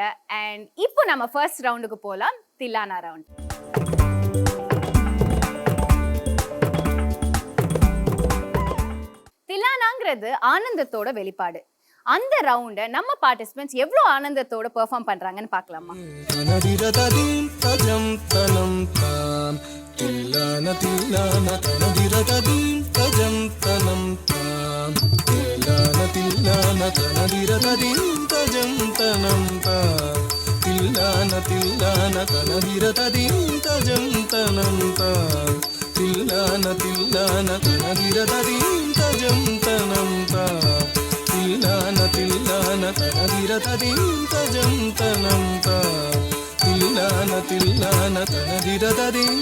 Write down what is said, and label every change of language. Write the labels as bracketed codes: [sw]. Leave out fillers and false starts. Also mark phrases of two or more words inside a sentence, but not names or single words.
[ta] அண்ட் இப்போ நம்ம [en] first round [ta] போலாம், தில்லானா ரவுண்ட். தில்லானாங்கிறது ஆனந்தத்தோட வெளிப்பாடு. அந்த ரவுண்ட நம்ம பார்ட்டிசிபென்ட்ஸ் எவ்வளவு ஆனந்தத்தோட பெர்ஃபார்ம் பண்றாங்கன்னு பார்க்கலாமா? Tillana tillana tanadiradim tajam tanam tam tillana tillana tanadiradim tajam tanam tam tillana tillana tanadiradim tajam tanam tam தில்லான தில்லான தனதிர ததீம் தஜம் தனம் தா தில்லான தில்லான தனதிர ததீம் தஜம் தனம் தா தில்லான தில்லான தனதிர ததீம்